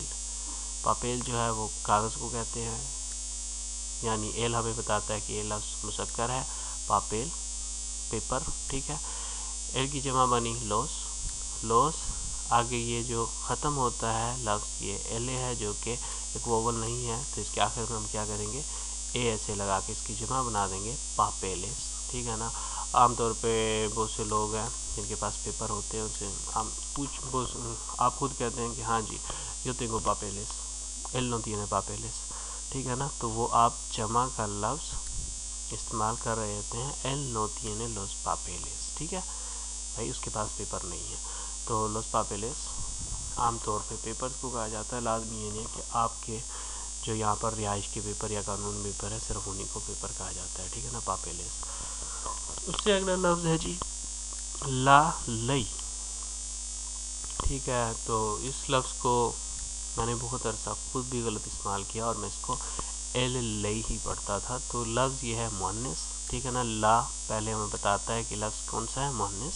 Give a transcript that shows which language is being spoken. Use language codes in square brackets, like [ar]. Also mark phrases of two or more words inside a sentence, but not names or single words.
[ur] پاپیل جو ہے وہ کاغذ کو کہتے ہیں، یعنی ایل ہمیں بتاتا ہے کہ یہ لفظ مذکر ہے، پاپیل پیپر، ٹھیک ہے، ایل کی جمع بنی لوس، آگے یہ جو ختم ہوتا ہے لفظ یہ ایل اے ہے جو کہ ایک ووول نہیں ہے، تو اس کے آخر میں ہم کیا کریں گے، اے ایسے لگا کے اس کی جمع بنا دیں گے، پاپیلس، ٹھیک ہے نا۔ عام طور پہ بہت سے لوگ ہیں جن کے پاس پیپر ہوتے ہیں، ان سے آپ خود کہتے ہیں کہ ہاں جی [es] yo tengo papeles, él no tiene papeles، [ur] ٹھیک ہے نا، تو وہ آپ جمع کا لفظ استعمال کر رہے ہوتے ہیں، [es] él no tiene los papeles، [ur] ٹھیک ہے، بھائی اس کے پاس پیپر نہیں ہے، تو [es] los papeles [ur] عام طور پہ پیپرز کو کہا جاتا ہے، لازمی یہ نہیں ہے کہ آپ کے جو یہاں پر رہائش کے پیپر یا قانون پیپر ہے صرف انہیں کو پیپر کہا جاتا ہے، ٹھیک ہے نا، پاپیلس۔ اس سے اگلا لفظ ہے جی لا لئی، ٹھیک ہے، تو اس لفظ کو میں نے بہت عرصہ خود بھی غلط استعمال کیا اور میں اس کو ایل لئی ہی پڑھتا تھا، تو لفظ یہ ہے مؤنث، ٹھیک ہے نا، لا پہلے ہمیں بتاتا ہے کہ لفظ کون سا ہے، مؤنث۔